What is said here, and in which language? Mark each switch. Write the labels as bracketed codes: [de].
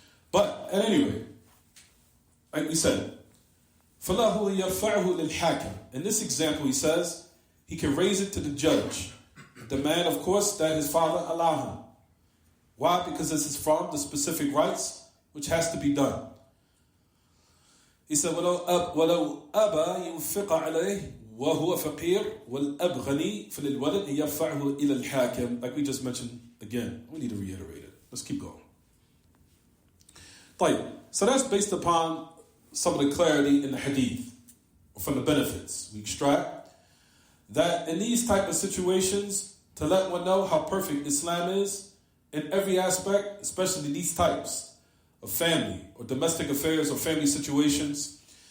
[en] But at any rate, like we said, [ar] فَلَهُ يَرْفَعُهُ لِلْحَاكِمِ. [en] In this example, he says, he can raise it to the judge. Demand, of course, that his father allow him. Why? Because this is from the specific rights which has to be done. He said, [ar] وَلَوْ أَبَى يُنْفِقَ عَلَيْهِ وَهُوَ فَقِيرٌ وَالْأَبْ غَنِي فَلِلْوَلَدِ يَرْفَعُهُ إِلَى الْحَاكِمِ. [en] Like we just mentioned again. We need to reiterate it. Let's keep going. So that's based upon some of the clarity in the hadith, from the benefits. We extract that in these type of situations, to let one know how perfect Islam is in every aspect, especially these types of family or domestic affairs or family situations.